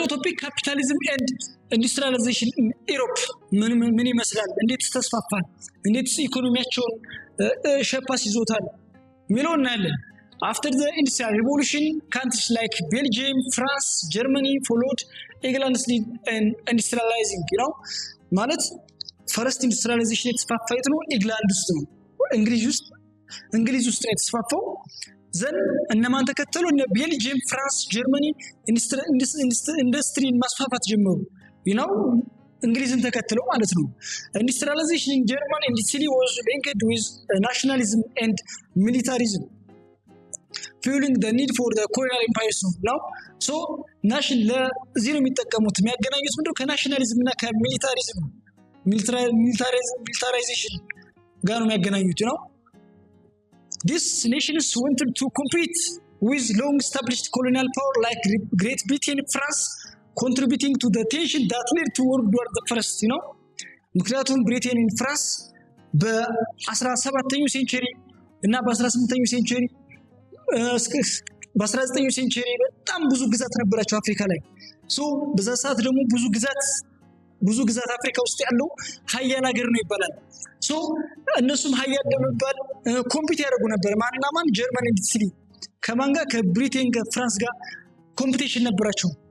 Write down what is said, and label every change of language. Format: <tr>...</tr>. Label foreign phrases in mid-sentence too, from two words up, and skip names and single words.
<en>topic capitalism and industrialization in Europe</en> <am>ምን ይመስላል እንዴት ተስፋፋል እንዴት ኢኮኖሚያቸውን ሸፓስ ይዞታል ሚለው እናያለን</am> <en>after the industrial revolution countries like Belgium France Germany followed eagerly in industrializing ማለት first industrialization</en> <am>የተስፋፋው ነው ኢንግላንድ ውስጥ ነው እንግሊዝ ውስጥ የተስፋፋው ዘን እነማን ተከተሉ እነ ቤልጂየም ፍራንስ ጀርመኒ ኢንዱስትሪን ማስፋፋት ጀመሩ እንግሊዝን ተከተሉ ማለት ነው</am> <en>industrialization in Germany and Italy was linked with nationalism and militarism fueling the need for the colonial empires</en> <am>ነው ናሽን ለዚህ ነው የሚጠቀሙት የሚያገናኙት ምንድነው ከናሽናሊዝም እና ከሚሊታሪዝም ሚሊታራይዜሽን ጋር ነው የሚያገናኙት</am> <en>These nations wanted to compete with long-established colonial power like Great Britain and France, contributing to the tension that led to World War I.</en> <am>ምክንያቱም ብሪቴን እና ፍራንስ በ17ኛው ሴንቸሪ እና በ18ኛው ሴንቸሪ በ19ኛው ሴንቸሪ በጣም ብዙ ግዛት ነበራቸው አፍሪካ ላይ በዛ ሰዓት ደግሞ ብዙ ግዛት አፍሪካ ውስጥ ያለው ሀያል ሀገር ነው ይባላል እነሱም ሀያል ለመባል ኮምፒት ያደርጉ ነበር ማንና ማን ጀርመን እና ኢታሊ ከማን ጋር ከብሪቴን ጋር ፍራንስ ጋር ኮምፒቲሽን ነበራቸው</am>